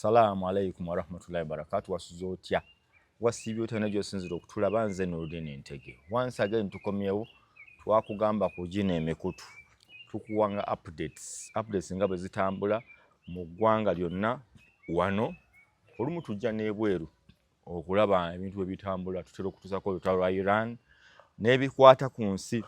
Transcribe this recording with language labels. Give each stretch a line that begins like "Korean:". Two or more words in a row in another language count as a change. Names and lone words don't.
Arabic: السلام عليكم ورحمة الله وبركاته.
Ganda: Wasuzotya wasibyo tena gyosinzira okutulaba nze Nurdin Ntege.
English: Once again
Ganda: tukomyewo twakugamba kugina emikutu tukuwanga updates nga bwe zitambula mu ggwanga lyonna wano olumu tujja n'ebweru okulaba ebintu bwe bitambula tutera okutusako olutalo lwa Iran n'ebikwata ku nsi.